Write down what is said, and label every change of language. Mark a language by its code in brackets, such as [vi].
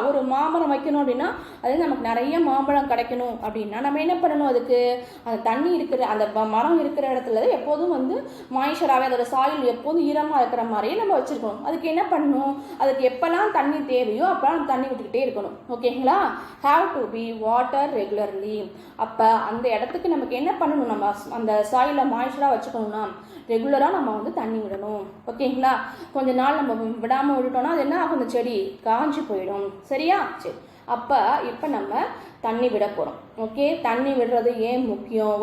[ta] ஒரு மாமரம் வைக்கணும் அப்படின்னா அது நமக்கு நிறைய மாம்பழம் கிடைக்கணும் அப்படின்னா நம்ம என்ன பண்ணணும்? அதுக்கு அந்த தண்ணி இருக்கிற அந்த மரம் இருக்கிற இடத்துல எப்போதும் வந்து மாய்ஸ்சராகவே அதோட சாயில் எப்போதும் ஈரமாக இருக்கிற மாதிரியே நம்ம வச்சுருக்கணும். அதுக்கு என்ன பண்ணணும்? அதுக்கு எப்போல்லாம் தண்ணி தேவையோ அப்போல்லாம் தண்ணி விட்டுக்கிட்டே இருக்கணும். ஓகேங்களா? [en] have to be water regularly. [ta] அப்போ அந்த இடத்துக்கு நமக்கு என்ன பண்ணணும்? நம்ம அந்த சாயிலை மாய்ஸ்சராக வச்சுக்கணும்னா ரெகுலராக நம்ம வந்து தண்ணி விடணும். ஓகேங்களா? கொஞ்ச நாள் நம்ம விடாமல் விட்டுட்டோம்னா அது என்ன ஆகும்? அந்த செடி காஞ்சி போயிடும். சரியா? சரி, அப்போ இப்போ நம்ம தண்ணி விட போகிறோம். ஓகே, தண்ணி விடுறது ஏன் முக்கியம்?